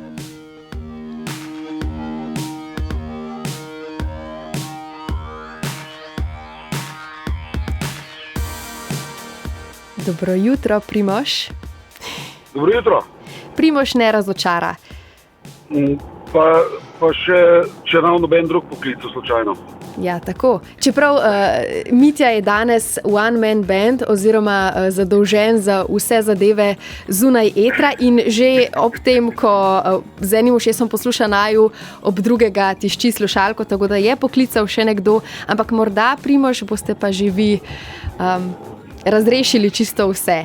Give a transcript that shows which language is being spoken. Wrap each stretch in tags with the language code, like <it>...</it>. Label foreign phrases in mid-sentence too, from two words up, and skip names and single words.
<sl>Dobro jutro, Primož. Dobro jutro. Primož ne razočara. Pa še, če ravno noben drug poklic slučajno. Ja, tako. Čeprav Mitja je danes</sl> <en>one-man band</en> <sl>oziroma zadolžen za vse zadeve zunaj etra in že ob tem, ko z enim ušesom posluša naju, ob drugega tišči slušalko, tako da je poklical še nekdo, ampak morda, Primož, boste pa že vi razrešili čisto vse.</sl>